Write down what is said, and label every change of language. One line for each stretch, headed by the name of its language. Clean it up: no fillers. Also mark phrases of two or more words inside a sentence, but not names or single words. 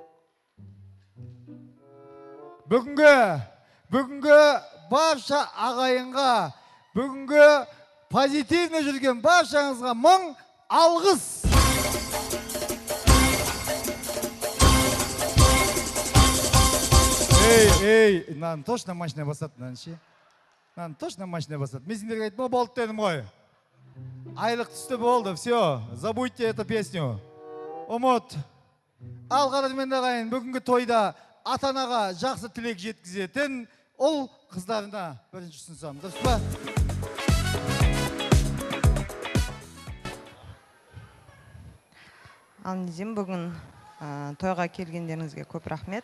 Kazakh: Бүгінгі барша ағайынға, бүгінгі позитивно жүрген баршаңызға мың алғыс. Ей, мынаны точно машина басады, мынаны ше. Мынаны точно машина басады. Мен сендерге айтма болды дедім ғой. Айлық түсті болды,
Russian: все, забудьте эту песню.
Kazakh: Ұмыт. Ал қадірменді ағайын, бүгінгі тойда ата-анаға жақсы тілек жеткізетін ұл қыздарына бірінші ұсынсам. Дұрыс па? Ал неден бүгін тойға келгендеріңізге көп рахмет.